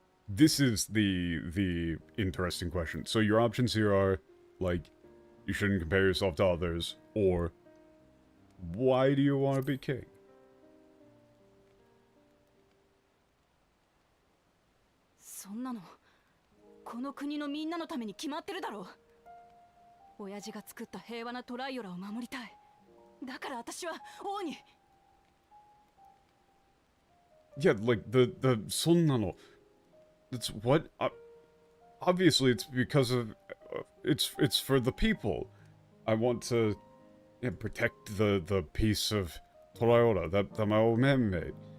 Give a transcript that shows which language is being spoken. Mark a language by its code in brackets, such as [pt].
[en] This is the interesting question. So your options here are, like, you shouldn't compare yourself to others, or why do you want to be king? [ja] "この国のみんなのために決まってるだろう。親父が作った平和なトライオラを守りたい。だから私は王に." [en] Yeah, like the [ja] そんなの [en] That's what? Obviously, it's because of it's for the people. I want to protect the piece of Toraora that my old man made.